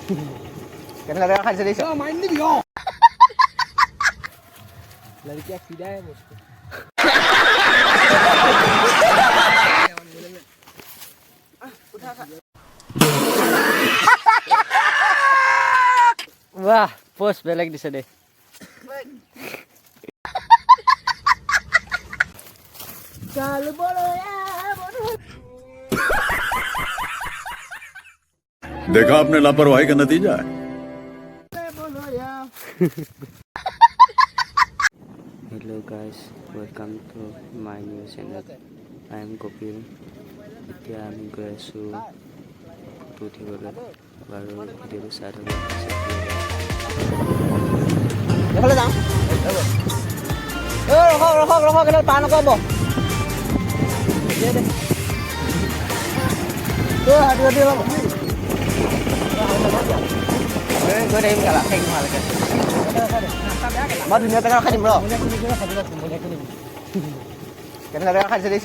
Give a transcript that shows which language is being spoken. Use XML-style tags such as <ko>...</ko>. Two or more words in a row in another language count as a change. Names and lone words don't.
<as>কেনেকুৱা জেগা খাইছে দেখিছ মাৰি দিবি অ</as> <hi>लड़किया फिदा है मुझको</hi> <as>বাহ পোষ্ট বেলেগ দিছে দে</as> <hi>चल बोलो देखा आपने लापरवाही का नतीजा है</hi> <en>Hello guys, welcome to my new channel. I am Kopil.</en> <as>এতিয়া আমি গৈ আছোঁ উঠিবলৈ বাৰু ভিডিঅ'টো চাই থাকক এইফালে যাওঁ ৰখক এডাল পাৰ নকৰিব গৈ থাকিম কেলা ঠেক নোহোৱালৈকে মই ধুনীয়া জেগা ৰখাই দিম ৰ কেনেকুৱা জেগা খাইছে দেখিছ</as>